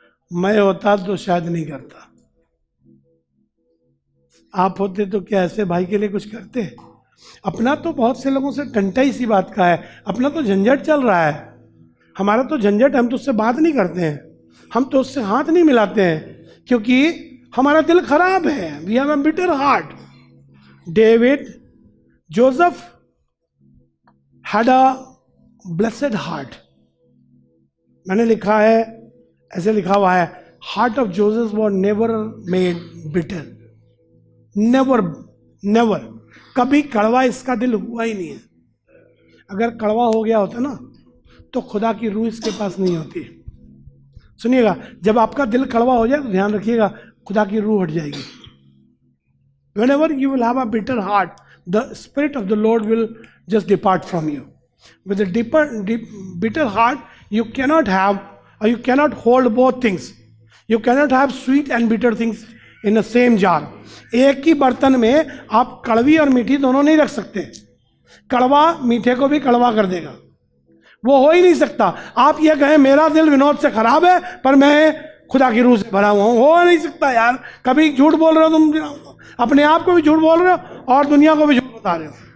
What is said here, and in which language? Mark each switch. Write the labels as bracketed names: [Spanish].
[Hindi] मैं होता तो शायद नहीं करता, आप होते तो क्या ऐसे भाई के लिए कुछ करते? अपना तो बहुत से लोगों से टंटा इसी बात का है, अपना तो झंझट चल रहा है। हमारा तो झंझट, हम तो उससे बात नहीं करते हैं, हम तो उससे हाथ नहीं मिलाते हैं, क्योंकि हमारा दिल खराब है। [English] We have a bitter heart. David Joseph had a blessed heart। [Hindi] मैंने लिखा है, ऐसे लिखा हुआ है, [English] Heart of Joseph was never made bitter। Never, [Hindi] कभी कड़वा इसका दिल हुआ ही नहीं है। अगर कड़वा हो गया होता ना तो खुदा की रूह इसके पास नहीं होती। सुनिएगा, जब आपका दिल कड़वा हो जाए तो ध्यान रखिएगा, खुदा की रूह हट जाएगी। [English] Whenever you will have a bitter heart, the spirit of the Lord will just depart from you. With a bitter heart, you cannot have, or you cannot hold both things. You cannot have sweet and bitter things in the same jar. [Hindi] एक ही बर्तन में आप कड़वी और मीठी दोनों नहीं रख सकते। कड़वा मीठे को भी कड़वा कर देगा, वो हो ही नहीं सकता। आप ये कहें मेरा दिल विनोद से खराब है पर मैं खुदा की रूह से भरा हुआ हूँ, हो नहीं सकता यार। कभी झूठ बोल रहे हो तुम, अपने आप को भी झूठ बोल रहे हो और दुनिया को भी झूठ बता रहे हो।